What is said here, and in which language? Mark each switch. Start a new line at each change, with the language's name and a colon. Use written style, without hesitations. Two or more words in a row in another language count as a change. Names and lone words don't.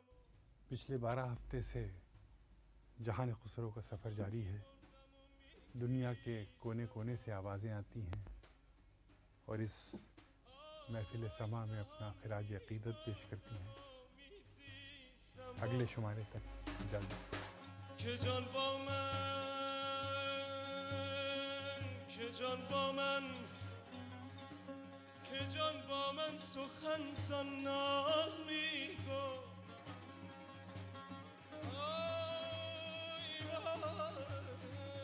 Urdu: پچھلے 12 ہفتے سے جہان خسرو کا سفر جاری ہے. دنیا کے کونے کونے سے آوازیں آتی ہیں اور اس محفل سماع میں اپنا خراج عقیدت پیش کرتی ہیں. اگلے شمارے تک اجازت.
Persian: که جان با من که جان با من که جان با من سخن زان ناز میگفت آی